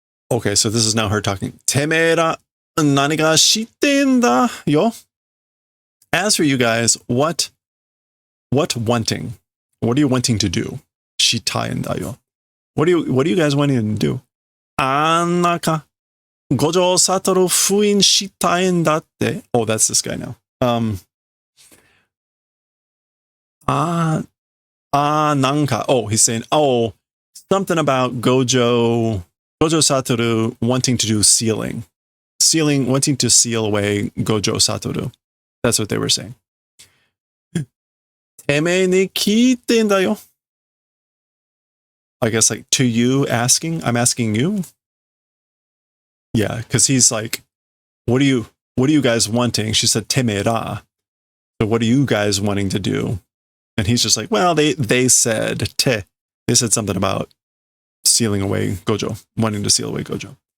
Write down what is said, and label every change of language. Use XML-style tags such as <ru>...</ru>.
<en>Okay, so this is now her talking.</en> <ja>Temera nani ga shittenんだよ?</ja> <en>As for you guys, what wanting? What are you wanting to do?</en> <ja>Shitaiんだよ.</ja> <en>What are you guys wanting to do?</en> <ja>あんなか五条悟封印したいんだって.</ja> <en>Oh, that's this guy now.</en> <ja>Nanka.</ja> <en>Oh, he's saying, oh, something about Gojo Satoru wanting to do sealing, wanting to seal away Gojo Satoru. That's what they were saying.</en> <ja>てめえに聞いてんだよ.</ja> <en>I guess like to you asking, I'm asking you. Yeah, because he's like, what are you guys wanting? She said temera. So what are you guys wanting to do? And he's just like, well, they said they said something about sealing away Gojo, wanting to seal away Gojo.</en>